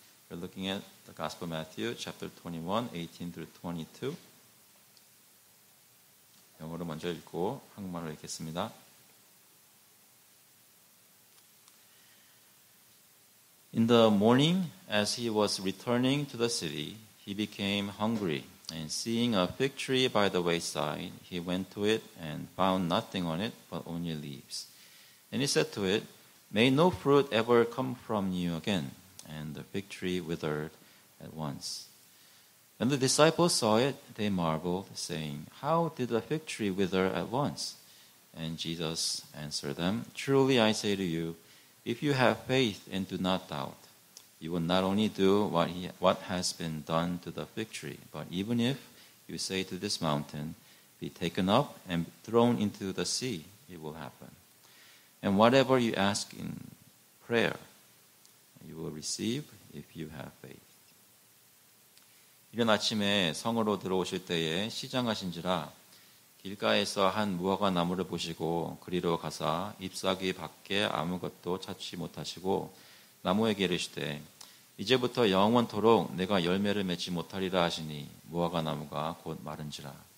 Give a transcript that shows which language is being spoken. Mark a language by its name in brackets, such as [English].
[English] We're looking at the Gospel of Matthew, chapter 21, 18 through 22. [Korean] 영어로 먼저 읽고 한국말로 읽겠습니다. [English] In the morning, as he was returning to the city, he became hungry, and seeing a fig tree by the wayside, he went to it and found nothing on it but only leaves. And he said to it, May no fruit ever come from you again. And the fig tree withered at once. When the disciples saw it, they marveled, saying, How did the fig tree wither at once? And Jesus answered them, Truly I say to you, if you have faith and do not doubt, you will not only do what has been done to the fig tree, but even if you say to this mountain, Be taken up and thrown into the sea, it will happen. And whatever you ask in prayer, you will receive if you have faith. [Korean] 이른 아침에 성으로 들어오실 때에 시장하신지라 길가에서 한 무화과 나무를 보시고 그리로 가사 잎사귀 밖에 아무것도 찾지 못하시고 나무에게 이르시되 이제부터 영원토록 내가 열매를 맺지 못하리라 하시니 무화과 나무가 곧 마른지라.